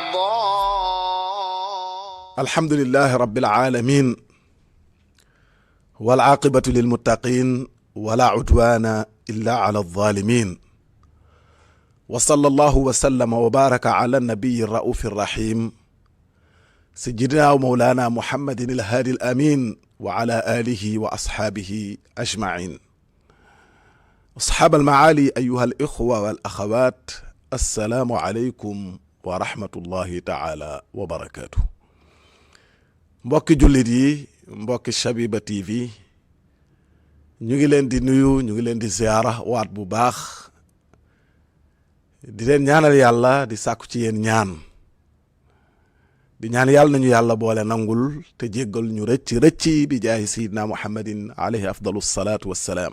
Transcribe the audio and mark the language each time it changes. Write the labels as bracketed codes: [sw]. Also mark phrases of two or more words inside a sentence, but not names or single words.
[ar] الحمد لله رب العالمين والعاقبة للمتقين ولا عدوان إلا على الظالمين وصلى الله وسلم وبارك على النبي الرؤوف الرحيم سيدنا ومولانا محمد الهادي الأمين وعلى آله وأصحابه أجمعين. أصحاب المعالي أيها الإخوة والأخوات، السلام عليكم ورحمة الله تعالى وبركاته. [wo] mbokki jullit yi, mbokki Shabiba TV, ñu ngi leen di nuyu, ñu ngi leen di ziyaara waat bu baax, di leen ñaanal yàlla, di sàkku ci yéen ñaan, di ñaan yàlla nañu yàlla boole nangul te jéggal ñu rëcc bi jaahi [ar] سيدنا محمد عليه أفضل الصلاة والسلام.